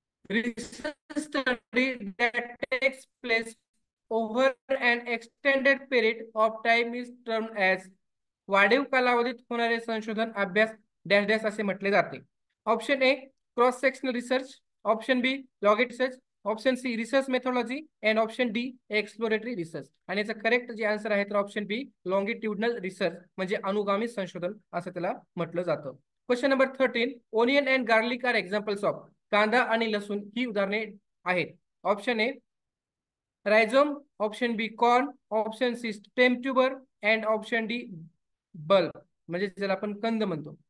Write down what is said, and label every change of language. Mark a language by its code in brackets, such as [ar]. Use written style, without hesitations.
[en] Research study that takes place over an extended period of time is termed as [mr] वाढीव कालावधीत होणारे संशोधन अभ्यास डॅश डॅश असे म्हटले जाते. [en] Option A cross sectional research, option B लॉगेट research, option C research methodology and option D exploratory research. [mr] आणि याचं करेक्ट जे आन्सर आहे तर ऑप्शन बी लॉंगिट्युडनल रिसर्च म्हणजे अनुगामी संशोधन असं त्याला म्हटलं जातं. [en] Question number 13. Onion and garlic are examples of. [mr] कांदा आणि लसूण ही उदाहरणे आहेत. [en] option A rhizome, option B corn, option C stem tuber and option D bulb, [mr] म्हणजे ज्याला आपण कंद म्हणतो.